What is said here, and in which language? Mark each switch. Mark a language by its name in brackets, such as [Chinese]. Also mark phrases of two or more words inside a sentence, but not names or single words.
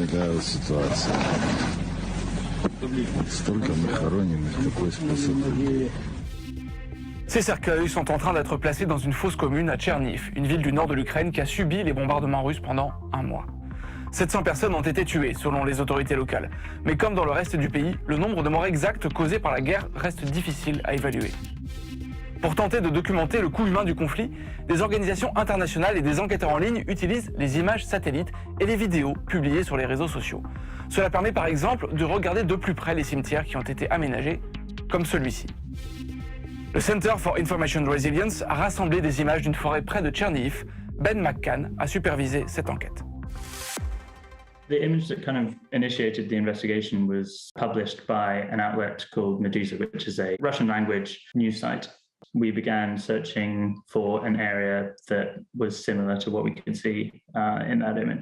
[Russian] такая ситуация. Столько мы хороним, такой способ. [French] Ces cercueils sont en train d'être placés dans une fosse commune à Tcherniv, une ville du nord de l'Ukraine qui a subi les bombardements russes pendant un mois. 700 personnes ont été tuées, selon les autorités locales. Mais comme dans le reste du pays, le nombre de morts exacts causés par la guerre reste difficile à évaluer. Pour tenter de documenter le coût humain du conflit, des organisations internationales et des enquêteurs en ligne utilisent les images satellites et les vidéos publiées sur les réseaux sociaux. Cela permet par exemple de regarder de plus près les cimetières qui ont été aménagés, comme celui-ci. Le Center for Information Resilience a rassemblé des images d'une forêt près de Tcherniv. Ben McCann a supervisé cette enquête. [English] The image that kind of initiated the investigation was published by an outlet called Medusa, which is a Russian language news site. We began searching for an area that was similar to what we could see in that image.